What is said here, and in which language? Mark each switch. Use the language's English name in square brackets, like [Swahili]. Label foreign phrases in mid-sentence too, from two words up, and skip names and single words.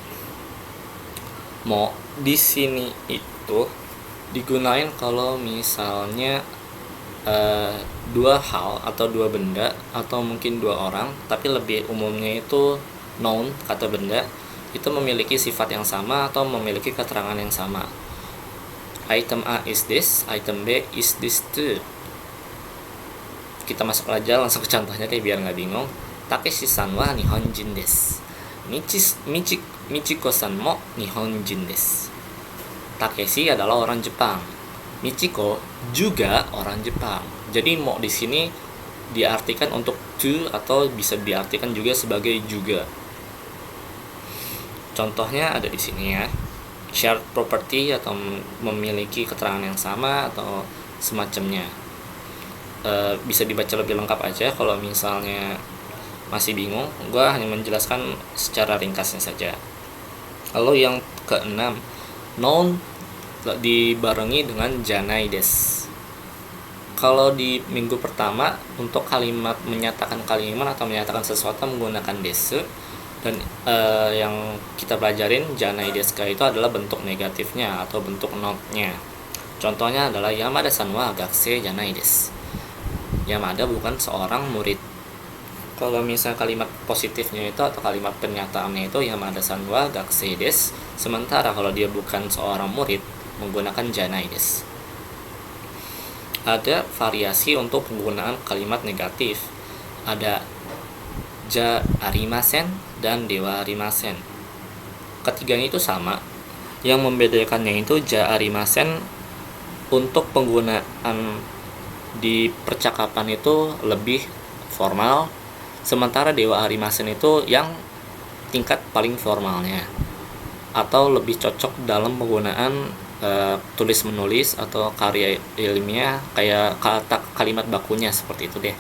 [Indonesian] Mo di sini itu digunain kalau misalnya dua hal atau dua benda atau mungkin dua orang, tapi lebih umumnya itu noun, kata benda, itu memiliki sifat yang sama atau memiliki keterangan yang sama. [English] Item A is this, item B is this too. [Indonesian] Kita masuk aja langsung ke contohnya deh biar nggak bingung. [Japanese] タケシさんは日本人です。ミチコさんも日本人です. [Indonesian] Takeshi adalah orang Jepang. Michiko juga orang Jepang. Jadi mo di sini diartikan untuk to atau bisa diartikan juga sebagai juga. Contohnya ada di sini ya. [English] Shared property [Indonesian] atau memiliki keterangan yang sama atau semacamnya. Bisa dibaca lebih lengkap aja kalau misalnya masih bingung. Gue hanya menjelaskan secara ringkasnya saja. Lalu yang keenam, noun dibarengi dengan [Japanese] じゃないです. [Indonesian] Kalau di minggu pertama untuk kalimat menyatakan kalimat atau menyatakan sesuatu menggunakan desu, dan yang kita pelajarin [Japanese] じゃないです [Indonesian] itu adalah bentuk negatifnya atau bentuk not-nya. Contohnya adalah [Japanese] 山田さんは学生じゃないです. [Indonesian] Yamada bukan seorang murid. Kalau misalnya kalimat positifnya itu atau kalimat pernyataannya itu [Japanese] 山田さんは学生です, [Indonesian] sementara kalau dia bukan seorang murid menggunakan [Japanese] じゃないです. [Indonesian] Ada variasi untuk penggunaan kalimat negatif. Ada [Japanese] じゃありません [Indonesian] dan [Japanese] ではありません. [Indonesian] Ketiganya itu sama. Yang membedakannya itu [Japanese] じゃありません [Indonesian] untuk penggunaan di percakapan itu lebih formal, sementara [Japanese] ではありません [Indonesian] itu yang tingkat paling formalnya atau lebih cocok dalam penggunaan tulis menulis atau karya ilmiah, kayak kalimat bakunya seperti itu deh.